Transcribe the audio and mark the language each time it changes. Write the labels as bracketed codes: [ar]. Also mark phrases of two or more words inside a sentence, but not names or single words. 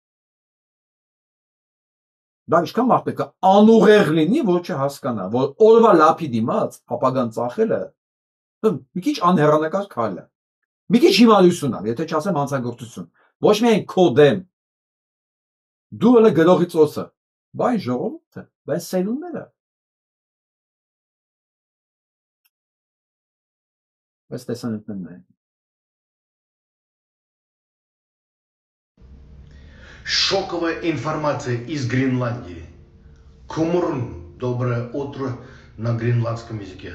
[hy] Դա ինչքան մարդ պետք է անուղեղ լինի, որ չհասկանա, որ օրվա լափի դիմաց ապագան ծախելը մի քիչ անհեռանկար քայլ է։ Մի քիչ հիմարություն է, եթե չասեմ հանցագործություն։ Ոչ միայն քո դեմ։ Դու էլ գրողի ծոցը, բայց ժողովուրդը, բայց սերունդները։ [ru] Шоковая информация из Гренландии. Кумурн, доброе утро на гренландском языке.